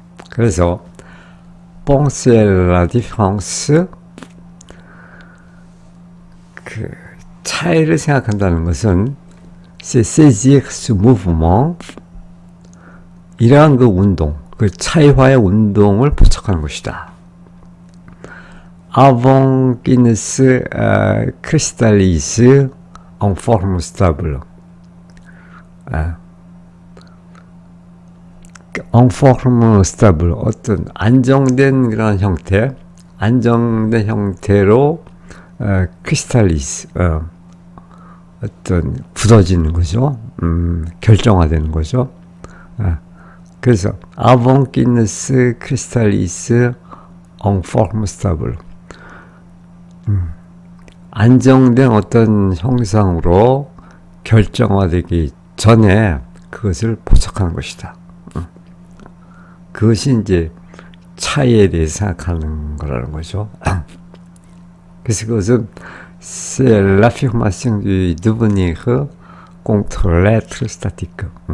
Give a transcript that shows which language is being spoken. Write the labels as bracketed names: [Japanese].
[Korean] 그래서 [French] penser la différence, [Korean] 그 차이를 생각한다는 것은 [French] c'est saisir ce mouvement, [Korean] 이러한 그 운동, 그 차이와의 운동을 포착하는 것이다. [French] Avant qu'il ne se cristallise en forme stable. en forme stable, [Korean] 어떤 안정된 그런 형태, 안정된 형태로 crystallize, 어떤 굳어지는 거죠. 결정화되는 거죠. [French] 그래서 avant qu'il ne se cristallise en forme stable. [Korean] 안정된 어떤 형상으로 결정화되기 전에 그것을 포착하는 것이다. 그것이 이제 차이에 대해서 생각하는 거라는 거죠. 그래서 그것은 [French] c'est l'affirmation du devenir contre l'être statique.